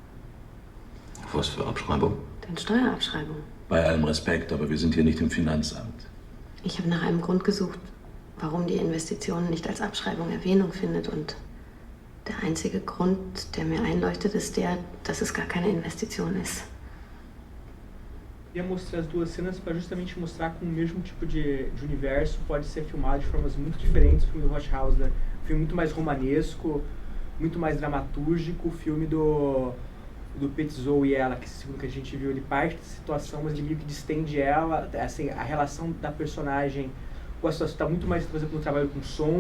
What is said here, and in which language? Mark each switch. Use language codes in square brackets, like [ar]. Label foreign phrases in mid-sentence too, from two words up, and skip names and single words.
[de] Was für Abschreibung? Den Steuerabschreibungen. Bei allem Respekt, aber wir sind hier nicht im Finanzamt. Ich habe nach einem Grund gesucht, warum die Investition nicht als Abschreibung Erwähnung findet. Und der einzige Grund, der mir einleuchtet, ist der, dass es gar keine Investition ist. [pt] Eu ia mostrar as duas cenas para justamente mostrar que o mesmo tipo de universo pode ser filmado de formas muito diferentes. O filme do Rush House, né? Um filme muito mais romanesco, muito mais dramatúrgico. O filme do Petzold e ela, que segundo que a gente viu, ele parte da situação, mas ele meio que distende ela, assim, a relação da personagem com a situação está muito mais, por exemplo, no trabalho com som.